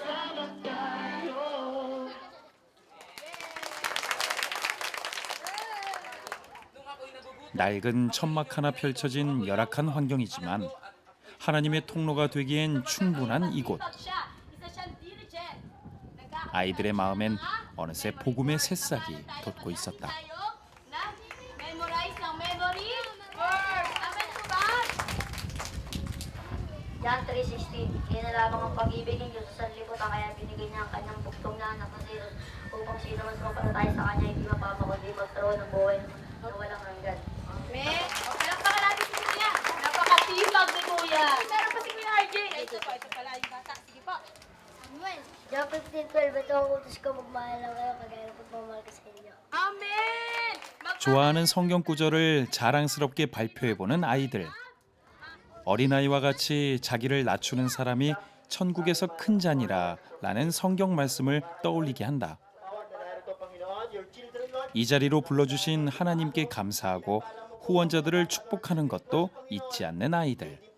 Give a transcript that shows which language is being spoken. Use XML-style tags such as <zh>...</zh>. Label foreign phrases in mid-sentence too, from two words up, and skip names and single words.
<ko>낡은 천막 하나 펼쳐진 열악한 환경이지만 하나님의 통로가 되기엔 충분한 이곳. 아이들의 마음엔 어느새 복음의 새싹이 돋고 있었다.</ko> <tl>John 3:16, kaya na lamang ang pag-ibig ng Diyos sa sanlibutan kaya binigay niya ang kanyang bugtong na anak na si Jesus upang sino man sumapalataya sa kanya hindi mapapa kundi magkaroon ng buhay na walang hanggan. Amen! Palakpakan natin si Kuya! Napakatibag ni Kuya! Meron pa si Kuya RJ! Ito pala yung bata. Sige po! John 15:12, ito ang utos ko magmahal lang kayo kagaya ng pagmamahal ko sa inyo. Amen!</tl> <ko>좋아하는 성경 구절을 자랑스럽게 발표해보는 아이들. 어린아이와 같이 자기를 낮추는 사람이 천국에서 큰 잔이라 라는 성경 말씀을 떠올리게 한다. 이 자리로 불러주신 하나님께 감사하고 후원자들을 축복하는 것도 잊지 않는 아이들.</ko>